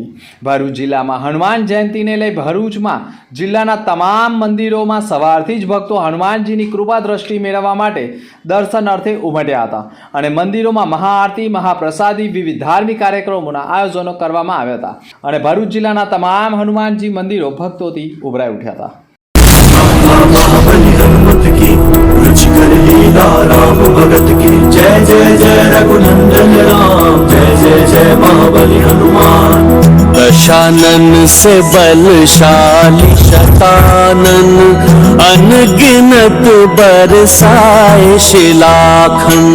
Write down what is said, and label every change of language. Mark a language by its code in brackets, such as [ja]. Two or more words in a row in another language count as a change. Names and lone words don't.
[gu] ભરૂચ જિલ્લામાં હનુમાન જયંતિને લઈ ભરૂચમાં જિલ્લાના તમામ મંદિરોમાં સવારથી જ ભક્તો હનુમાનજીની કૃપા દ્રષ્ટિ મેળવવા માટે દર્શન અર્થે ઉમટ્યા હતા અને મંદિરોમાં મહાઆરતી, મહાપ્રસાદી, વિવિધ ધાર્મિક કાર્યક્રમોના આયોજનો કરવામાં આવ્યા હતા અને ભરૂચ જિલ્લાના તમામ હનુમાનજી મંદિરો ભક્તોથી ઉભરાઈ ઉઠ્યા હતા. [hi] रुचिकर लीला राम भगत की जय जय जय रघुनंदन राम जय जय जय महाबली हनुमान. दशानन से बलशाली शतानन अनगिनत बरसाए शिलाखंड.